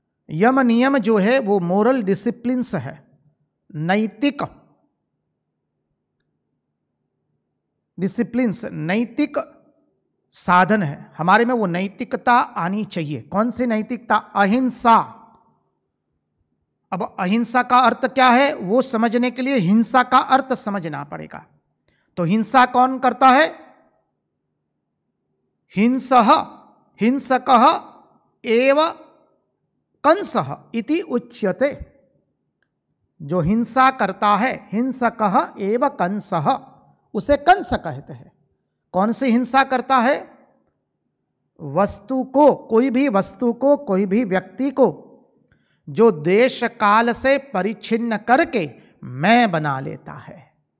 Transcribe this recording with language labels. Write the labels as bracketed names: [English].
[Hindi] यम नियम जो है वो मोरल डिसिप्लिन्स है, नैतिक डिसिप्लिन्स, नैतिक साधन है। हमारे में वो नैतिकता आनी चाहिए। कौन सी नैतिकता? अहिंसा। अब अहिंसा का अर्थ क्या है वो समझने के लिए हिंसा का अर्थ समझना पड़ेगा। तो हिंसा कौन करता है? [Sanskrit] हिंसः हिंसकः एव कंसः इति उच्यते। [Hindi] जो हिंसा करता है, [Sanskrit] हिंसकः एव कंसः, [Hindi] उसे कंस कहते हैं। कौन सी हिंसा करता है? वस्तु को, कोई भी वस्तु को, कोई भी व्यक्ति को जो देश काल से परिच्छिन्न करके मैं बना लेता है।